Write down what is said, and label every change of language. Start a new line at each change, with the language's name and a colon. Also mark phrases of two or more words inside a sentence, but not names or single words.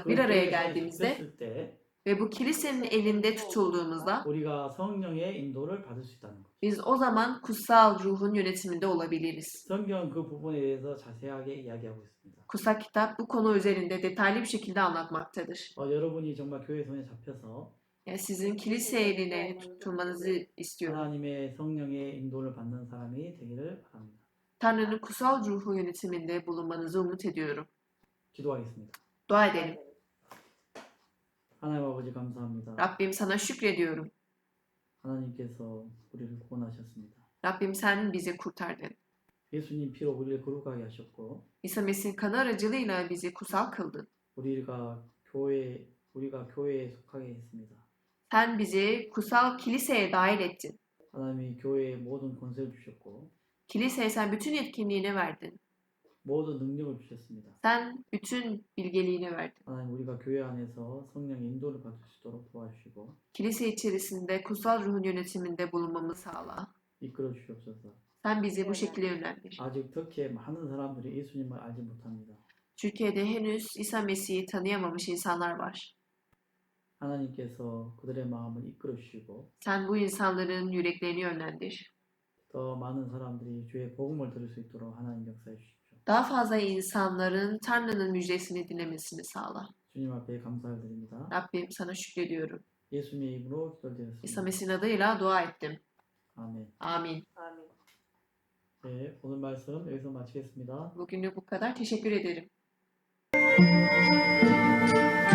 Korean: 그
Turkish: bir araya
Korean: 교회에
Turkish: geldiğimizde
Korean: 잡혔을 때
Turkish: ve bu kilisenin elinde tutulduğumuzda
Korean: 우리가 성령의 인도를 받을 수 있다는 것.
Turkish: biz o zaman kutsal ruhun yönetiminde olabiliriz.
Korean: 성경은 그 부분에 대해서 자세하게 이야기하고 있습니다.
Turkish: Kutsal kitap bu konu üzerinde detaylı bir şekilde anlatmaktadır.
Korean: 여러분이 정말 교회 손에 잡혀서
Turkish: Yani sizin kilise eline tutulmanızı istiyorum.
Korean: 하나님의 성령의 인도를 받는 사람이 되기를 바랍니다.
Turkish: Tanrı'nın kutsal ruhu yönetiminde bulunmanızı umut ediyorum.
Korean: 기도하겠습니다.
Turkish: Dua edelim.
Korean: 하나님 아버지 감사합니다.
Turkish: Rabbim sana şükrediyorum.
Korean: 하나님께서 우리를 구원하셨습니다.
Turkish: Rabbim sen bizi kurtardın.
Korean: 예수님 피로 우리를 거룩하게 하셨고
Turkish: İsa Mesih'in kanı aracılığıyla bizi kutsal kıldın.
Korean: 우리가 교회에 속하게 했습니다.
Turkish: Sen bizi kutsal kiliseye dahil ettin.
Korean: 하나님이 교회에 모든 권세를 주셨고
Turkish: Kiliseye sen bütün yetkinliğini verdin.
Korean: 모든 능력을 주셨습니다.
Turkish: Sen bütün bilgeliğini verdin.
Korean: 하나님 우리가 교회 안에서 성령의 인도를 받을 수 있도록 도와주시고
Turkish: Kilise içerisinde kutsal ruhun yönetiminde bulunmamızı sağla.
Korean: 이끌어 주시옵소서.
Turkish: Sen bizi bu şekilde yönlendir.
Korean: 아직 특히 많은 사람들이 예수님을 알지 못합니다.
Turkish: Türkiye'de henüz İsa Mesih'i tanıyamamış insanlar var.
Korean: 하나님께서 그들의 마음을 이끌어 주시고
Turkish: Sen bu insanların yüreklerini yönlendir.
Korean: 더 많은 사람들이 주의 복음을 들을 수 있도록 하나님 역사해 주십시오.
Turkish: Daha fazla insanların Tanrı'nın müjdesini dinlemesini sağla.
Korean: 주님 앞에 감사를 드립니다.
Turkish: Rabbim sana şükrediyorum.
Korean: 예수님의 이름으로
Turkish: İsa
Korean: 기도드렸습니다.
Turkish: Mesih'in adıyla dua ettim.
Korean: 아멘.
Turkish: Amin. Amin.
Korean: 네, 오늘 말씀 여기서 마치겠습니다.
Turkish: Bugünlük bu kadar. Teşekkür ederim.